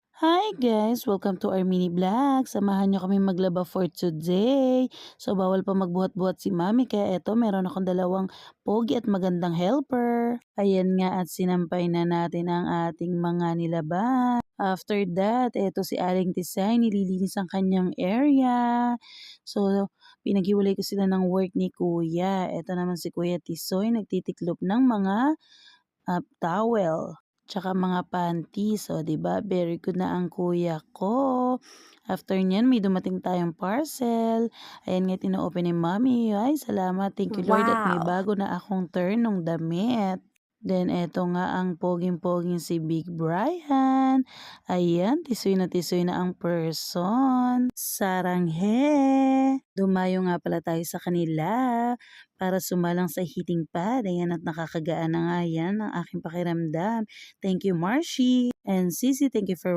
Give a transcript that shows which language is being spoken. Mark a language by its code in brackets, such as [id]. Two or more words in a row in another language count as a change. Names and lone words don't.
[en] Hi guys! Welcome to our mini vlog. [tl] Samahan niyo kami maglaba [en] for today. [tl] So bawal pa magbuhat-buhat si Mami kaya eto meron akong dalawang pogi at magandang helper. Ayan nga at sinampay na natin ang ating mga nilaban. [en] After that, [tl] eto si Aling Tisay nililinis ang kanyang area. So pinaghiwalay ko sila ng work ni Kuya. Eto naman si Kuya Tisoy nagtitiklop ng mga towel, tsaka mga panties. O, 'di ba, [en] very good [tl] na ang kuya ko. After niyan may dumating tayong parcel. Ayan nga tino-open ni mommy. Ay salamat, [en] thank you Lord at may Wow! [tl] bago na akong turn nung damit. Then eto nga ang poging-poging si Big Brian. Ayan, tisoy na ang person. Saranghe! Dumayo nga pala tayo sa kanila para sumalang sa heating pad. Ayan at nakakagaan na nga yan ang aking pakiramdam. [en] Thank you Marshi and Sisi, thank you for